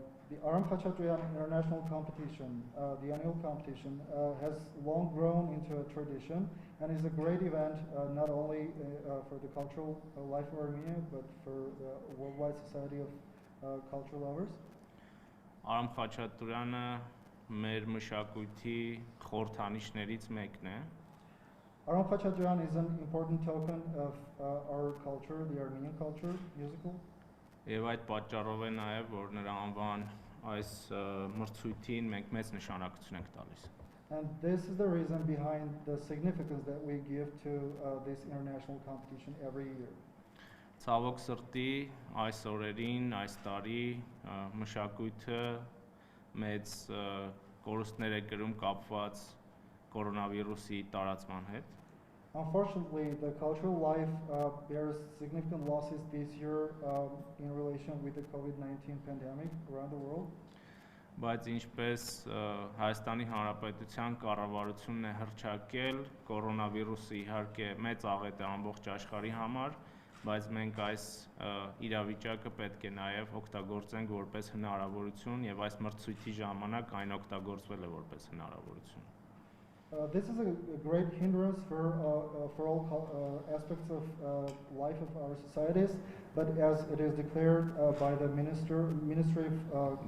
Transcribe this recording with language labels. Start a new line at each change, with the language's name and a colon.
English: The Arам Khachatryani International Competition, the annual competition, has long grown into a tradition and is a great event not only for the cultural life of Armenia, but for the worldwide society of cultural lovers.
Armenian: Արամ Խաչատրյանը մեր մշակույթի խորհրդանիշներից մեկն է։
English: Aram Khachatryani is an important token of our culture, the Armenian culture, musical.
Armenian: Եվ այդ պատճառով է նաև որ նրա անվան այս մրցույթին մենք մեծ նշանակություն ենք տալիս։
English: And this is the reason behind the significance that we give to this international competition every year.
Armenian: Ցավոք սրտի այս օրերին, այս տարի մշակույթը մեծ կորուստներ է կրում կապված կորոնավիրուսի տարածման հետ։
English: Unfortunately, the cultural life bears significant losses this year in relation with the COVID-19 pandemic around the world.
Armenian: Բայց ինչպես Հայաստանի Հանրապետության կառավարությունն է հռչակել, կորոնավիրուսը իհարկե մեծ աղետ է ամբողջ աշխարհի համար, բայց մենք այս իրավիճակը պետք է նաև օգտագործենք որպես հնարավորություն եւ այս մրցույթի ժամանակ այն օգտագործվել է որպես հնարավորություն։
English: This is a great hindrance for all aspects of life of our societies, but as it is declared by the Ministry of